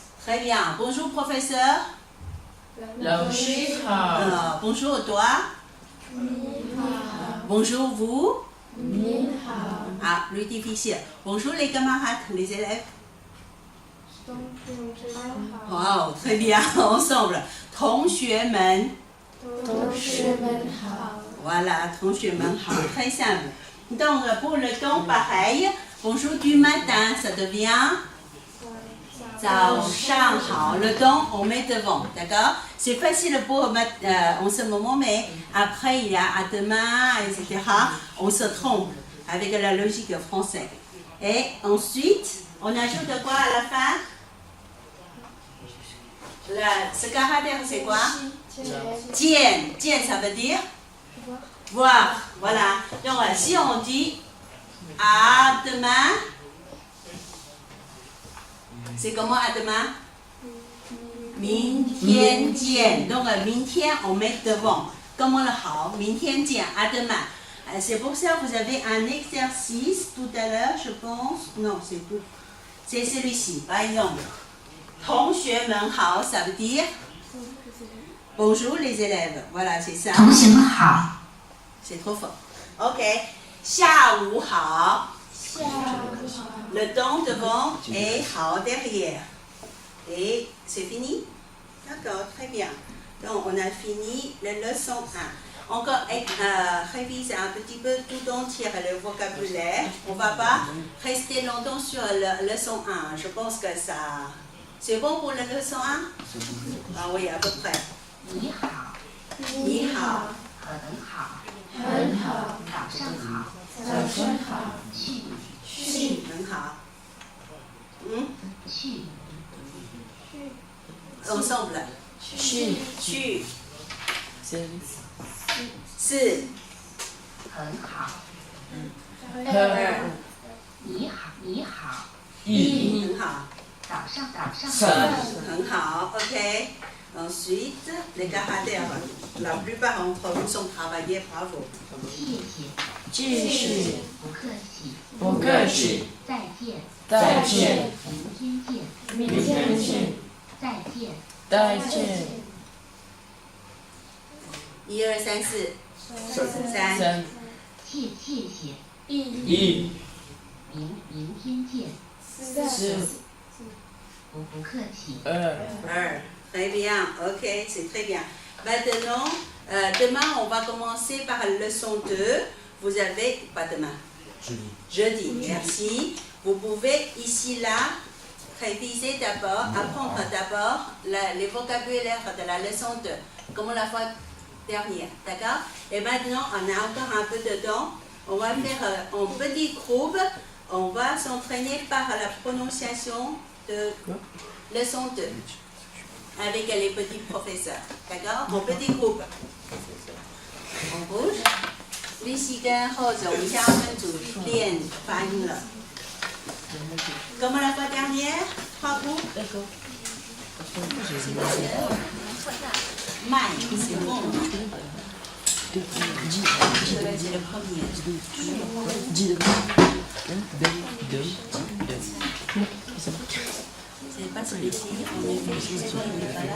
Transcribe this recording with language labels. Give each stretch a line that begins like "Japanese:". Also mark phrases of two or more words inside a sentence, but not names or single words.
French: Très bien. Bonjour professeur. Bonjour toi. Bonjour vous. Ah, plus difficile. Bonjour les camarades, les élèves. Wow, très bien, ensemble.
Chinese: 同学们. Voilà, 同学们好,
French: très simple. Donc pour le temps, pareil. Bonjour du matin, ça devient
Chinese: 早上好.
French: Le temps, on met devant, d'accord? C'est facile pour mettre en ce moment, mais après il y a à demain, etc. On se trompe avec la logique française. Et ensuite, on ajoute quoi à la fin? Ce caractère, c'est quoi? Tien. Tien, ça veut dire? Voir. Voilà. Donc, si on dit à demain, c'est comment à demain?
Chinese: 明天见. Donc, 明天,
French: on met devant. Comment le hao?
Chinese: 明天见,
French: à demain. C'est pour ça que vous avez un exercice tout à l'heure, je pense. Non, c'est tout. C'est celui-ci. Par exemple,
Chinese: 同学们好,
French: ça veut dire bonjour les élèves. Voilà, c'est ça.
Chinese: 同学们好，
French: C'est trop fort.
Chinese: Ok. 下午好.
French: Le temps devant et 好 derrière. Et c'est fini? D'accord, très bien. Donc, on a fini la leçon 1. Encore réviser un petit peu tout entier le vocabulaire. On ne va pas rester longtemps sur la leçon 1. Je pense que ça... C'est bon pour la leçon 1? Ah oui, à peu près.
Chinese: 你好，你好，很好，早上好，去很好。去 Ensemble. 去去是是很好，很你好，很好，早上很好。OK.
French: Ensuite, les caractères. La plupart d'entre vous sont travaillés. Bravo.
Chinese: 谢谢，不客气，不客气，不客气，再见，再见，明天见，再见，再见，
French: 1, 2, 3, 4. 3.
Chinese: 三谢谢，一明天见，四不客气，二
French: Très bien. OK, c'est très bien. Maintenant, demain, on va commencer par la leçon 2. Vous avez... Pas demain. Jeudi. Merci. Vous pouvez, ici, là, réviser d'abord, apprendre d'abord les vocabulaires de la leçon 2, comme la fois dernière. D'accord? Et maintenant, on a encore un peu de temps. On va faire en petit groupe. On va s'entraîner par la prononciation de leçon 2. Avec les petits professeurs. D'accord? En petit groupe. On bouge.
Chinese: 立息跟后者，我们现在分组练发音了。
French: Comme la fois dernière, 3 groupes. 慢，c'est bon. C'est le premier. C'est pas celui-ci, en effet, je sais pas, il n'est pas là.